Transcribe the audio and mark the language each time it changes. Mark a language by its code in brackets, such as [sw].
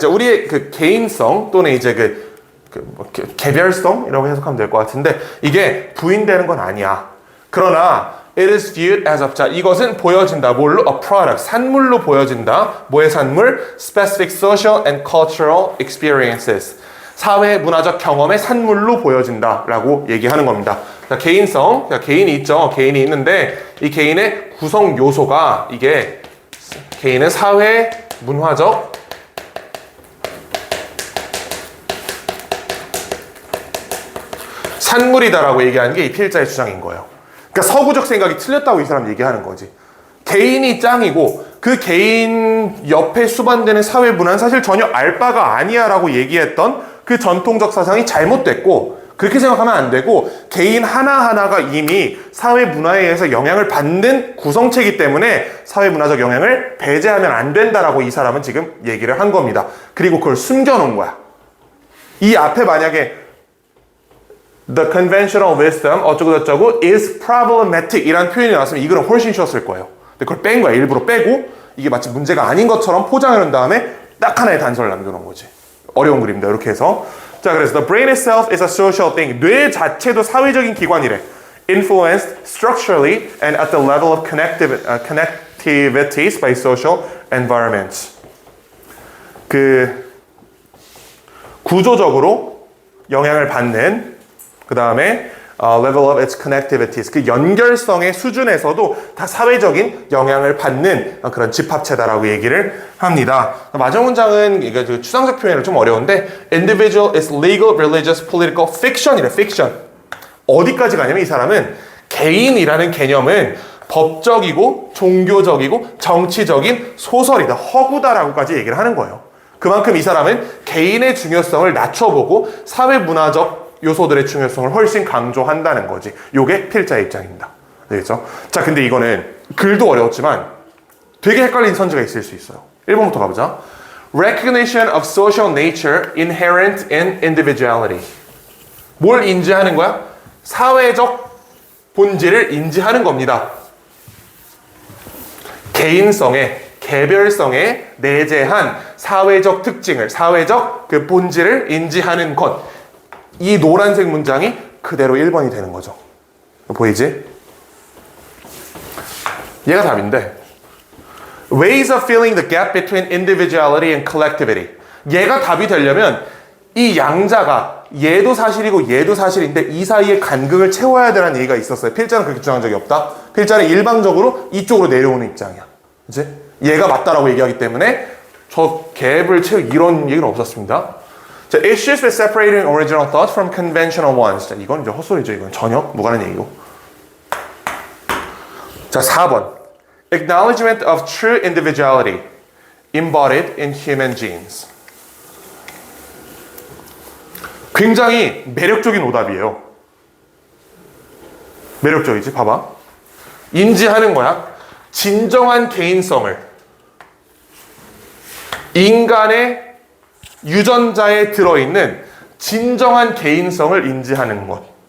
[ko] 자, 우리의 그 개인성 또는 이제 개별성이라고 해석하면 될 것 같은데 이게 부인되는 건 아니야. 그러나 [en] it is viewed as a, [ko] 자, 이것은 보여진다. 뭘로? [en] A product, [ko] 산물로 보여진다. 뭐의 산물? [en] Specific social and cultural experiences. [ko] 사회 문화적 경험의 산물로 보여진다라고 얘기하는 겁니다. 자, 개인성, 자, 개인이 있죠. 개인이 있는데 이 개인의 구성 요소가 이게 개인은 사회 문화적 산물이다라고 얘기하는 게 이 필자의 주장인 거예요. 그러니까 서구적 생각이 틀렸다고 이 사람 얘기하는 거지. 개인이 짱이고 그 개인 옆에 수반되는 사회 문화는 사실 전혀 알 바가 아니야 라고 얘기했던 그 전통적 사상이 잘못됐고 그렇게 생각하면 안 되고 개인 하나하나가 이미 사회 문화에 의해서 영향을 받는 구성체이기 때문에 사회 문화적 영향을 배제하면 안 된다라고 이 사람은 지금 얘기를 한 겁니다. 그리고 그걸 숨겨놓은 거야. 이 앞에 만약에 [en] The conventional wisdom [ko] 어쩌고저쩌고 [en] is problematic [ko] 이란 표현이 나왔으면 이 글은 훨씬 쉬웠을 거예요. 근데 그걸 뺀 거야. 일부러 빼고 이게 마치 문제가 아닌 것처럼 포장해 놓은 다음에 딱 하나의 단서를 남겨놓은 거지. 어려운 글입니다. 이렇게 해서 자, 그래서 [en] the brain itself is a social thing. [ko] 뇌 자체도 사회적인 기관이래. [en] Influenced structurally and at the level of connectivities by social environments. [ko] 그 구조적으로 영향을 받는 그 다음에 [en] level of its connectivities, [ko] 그 연결성의 수준에서도 다 사회적인 영향을 받는 그런 집합체다라고 얘기를 합니다. 마지막 문장은 이게 추상적 표현은 좀 어려운데 [en] individual is legal, religious, political fiction [ko] 이래. [en] fiction. [ko] 어디까지 가냐면 이 사람은 개인이라는 개념은 법적이고 종교적이고 정치적인 소설이다, 허구다라고까지 얘기를 하는 거예요. 그만큼 이 사람은 개인의 중요성을 낮춰보고 사회 문화적 요소들의 중요성을 훨씬 강조한다는 거지. 요게 필자의 입장입니다. 알겠죠? 자, 근데 이거는 글도 어려웠지만 되게 헷갈린 선지가 있을 수 있어요. 1번부터 가보자. [en] Recognition of social nature inherent in individuality. [ko] 뭘 인지하는 거야? 사회적 본질을 인지하는 겁니다. 개인성에, 개별성에 내재한 사회적 특징을, 사회적 그 본질을 인지하는 것. 이 노란색 문장이 그대로 1번이 되는 거죠. 보이지? 얘가 답인데 [en] Ways of filling the gap between individuality and collectivity. [ko] 얘가 답이 되려면 이 양자가 얘도 사실이고 얘도 사실인데 이 사이에 간극을 채워야 되는 얘기가 있었어요. 필자는 그렇게 주장한 적이 없다. 필자는 일방적으로 이쪽으로 내려오는 입장이야. 그치? 얘가 맞다라고 얘기하기 때문에 저 갭을 채울 이런 얘기는 없었습니다. [en] 자, issues with separating original thoughts from conventional ones. [ko] 자, 이건 이제 헛소리죠. 이건 전혀 무관한 얘기고. 자, 4번. [en] Acknowledgement of true individuality embodied in human genes. [ko] 굉장히 매력적인 오답이에요. 매력적이지? 봐봐. 인지하는 거야. 진정한 개인성을 인간의 유전자에 들어있는 진정한 개인성을 인지하는 것.